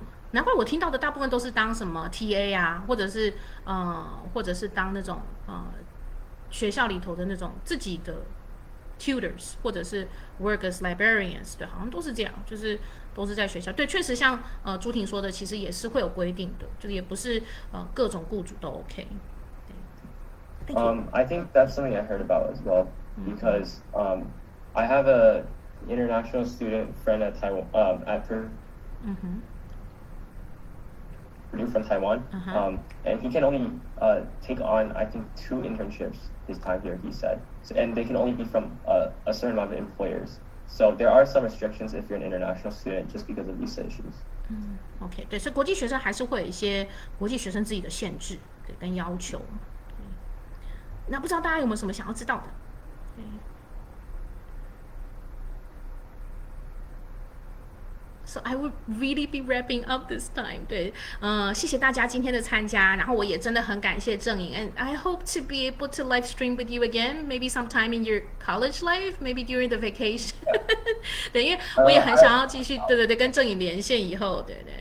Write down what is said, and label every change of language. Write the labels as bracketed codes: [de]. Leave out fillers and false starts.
[zh] 难怪我听到的大部分都是当什么 TA 啊，或者是当那种学校里头的那种自己的 tutors， 或者是 [en] work as librarians， [zh] 对，好像都是这样，就是都是在学校。对，确实像朱婷说的，其实也是会有规定的，就是也不是各种雇主都 OK。对。 [en] I think that's something I heard about as well because I have a international student friend at Taiwan at Purdue from Taiwan, and he can only take on I think 2 internships his time here. He said, and they can only be from a certain amount of employers. So there are some restrictions if you're an international student just because of visa issues. [zh] OK， 对，所以国际学生还是会有一些国际学生自己的限制，对，跟要求。那不知道大家有没有什么想要知道的？对。 [en] So I would really be wrapping up this time. [zh] 对，谢谢大家今天的参加，然后我也真的很感谢郑颖 [en] ，and I hope to be able to live stream with you again, maybe sometime in your college life, maybe during the vacation. [zh] 对，因为我也很想要继续，对，跟郑颖连线以后，对。